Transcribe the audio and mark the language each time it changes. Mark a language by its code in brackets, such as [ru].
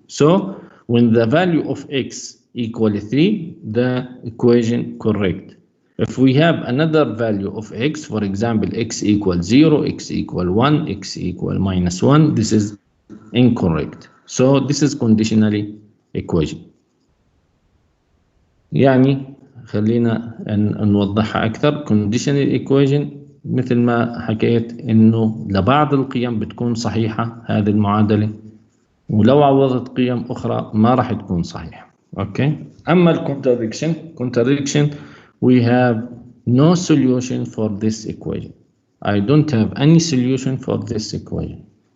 [en] So when the value of x equal 3, the equation correct. If we have another value of x, for example, x equal 0, x equal 1, x equal minus 1, this is incorrect. So this is conditionally equation. [ar] يعني خلينا نوضحها أكثر. [en] conditional equation [ar] مثل ما حكيت إنه لبعض القيم بتكون صحيحة هذه المعادلة، ولو عوضت قيم أخرى ما راح تكون صحيحة. [en] Okay. [ar] أما [en] contradiction, we have no solution for this equation. I don't have any solution for this equation.